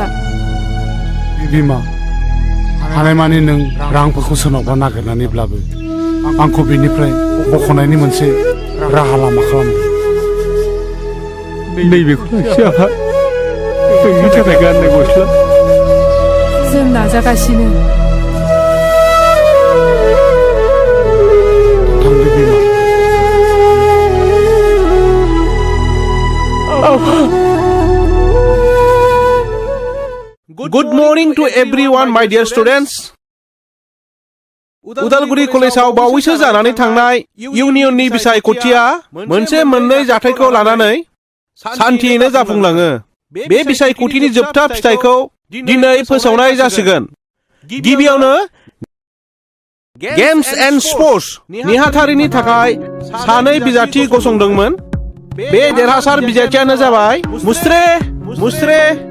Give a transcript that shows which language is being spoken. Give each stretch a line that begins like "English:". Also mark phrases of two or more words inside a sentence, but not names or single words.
Bodo: बिमा हानायमानि नों रांफोरखौ सोरनावबा नागिरनानैब्लाबो आंखौ बेनिफ्राय बख'नायनि मोनसे राहा लामा खालामदो नैबेखौ लाखि आफा नोंनि थाखाय गाननाय गस्ला जों नाजागासिनो थांदो बिमा
English: Good morning to everyone, my dear students.
Bodo: उदालगुरि कलेजाव बावैसो जानानै थांनाय इउनियननि बिसायख'थिया मोनसे मोननै जाथायखौ लानानै सान्थियैनो जाफुंलाङो बे बिसायख'थिनि जोबथा फिथाइखौ दिनै फोसावनाय जासिगोन गिबियावनो
English: games and sports
Bodo: नेहाथारिनि थाखाय सानै बिजाथि गसंदोंमोन बे देरहासार बिजाथियानो जाबाय मुस्रे